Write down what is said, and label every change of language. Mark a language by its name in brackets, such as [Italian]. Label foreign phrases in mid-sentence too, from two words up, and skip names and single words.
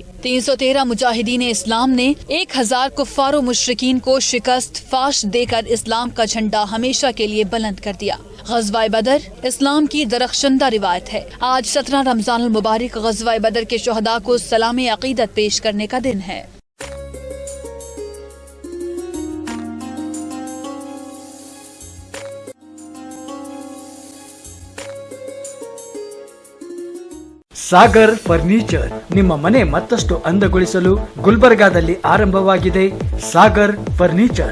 [Urdu] 313 مجاہدین اسلام نے 1000 کفار و مشرکین کو شکست فاش دے کر اسلام کا جھنڈا ہمیشہ کے لیے بلند کر دیا۔ غزوہ بدر اسلام کی درخشندہ روایت ہے۔ آج 17 رمضان المبارک غزوہ بدر کے شہداء کو سلام عقیدت پیش کرنے کا دن ہے۔ [Kannada] ಸಾಗರ್ ಫರ್ನಿಚರ್ ನಿಮ್ಮ ಮನೆ ಮತ್ತಷ್ಟು ಅಂದಗೊಳಿಸಲು ಗುಲ್ಬರ್ಗಾದಲ್ಲಿ ಆರಂಭವಾಗಿದೆ ಸಾಗರ್ ಫರ್ನಿಚರ್।